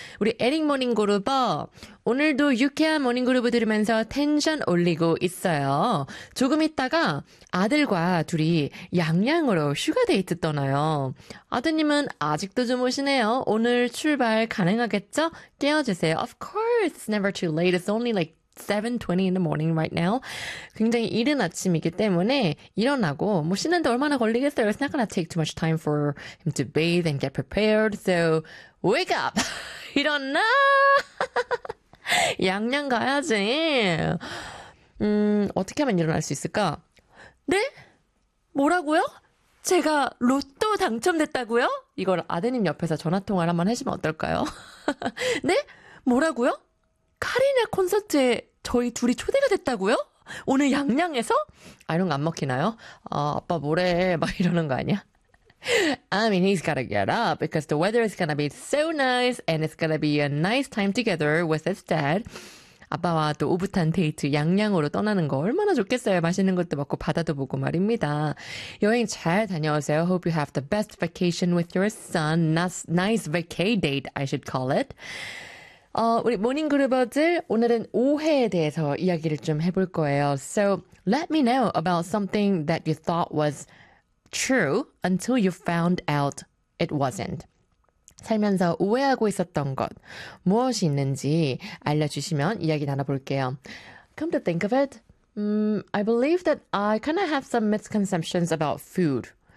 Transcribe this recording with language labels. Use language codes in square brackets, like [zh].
[ko] 우리 에릭 모닝 그룹, 오늘도 유쾌한 모닝 그룹을 들으면서 텐션 올리고 있어요. 조금 있다가 아들과 둘이 양양으로 휴가 데이트 떠나요. 아드님은 아직도 주무시네요. 오늘 출발 가능하겠죠? 깨워주세요. [en] Of course, it's never too late. It's only like 7:20 in the morning right now. [ko] 굉장히 이른 아침이기 때문에 일어나고 뭐 씻는데 얼마나 걸리겠어요? [en] It's not gonna take too much time for him to bathe and get prepared. So wake up! [ko] 일어나! 양양 가야지. 어떻게 하면 일어날 수 있을까? 네? 뭐라고요? 제가 로또 당첨됐다고요? 이걸 아드님 옆에서 전화 통화를 한번 해주면 어떨까요? 네? 뭐라고요? 카리나 콘서트에 저희 둘이 초대가 됐다고요? 오늘 양양에서? 아, 이런 거안 먹히나요? 아, 아빠 뭐래? 막 이러는 거 아니야? [en] I mean, he's gotta get up because the weather is gonna be so nice and it's gonna be a nice time together with his dad. [ko] 아빠와 또 오붓한 데이트 양양으로 떠나는 거 얼마나 좋겠어요. 맛있는 것도 먹고 바다도 보고 말입니다. 여행 잘 다녀오세요. [en] Hope you have the best vacation with your son. Nice vacay date, I should call it. [ko] 우리 모닝그룹어들 오늘은 오해에 대해서 이야기를 좀 해볼 거예요. [en] So let me know about something that you thought was true until you found out it wasn't. [ko] 살면서 오해하고 있었던 것, 무엇이 있는지 알려주시면 이야기 나눠볼게요. [en] Come to think of it, I believe that I kind of have some misconceptions about food.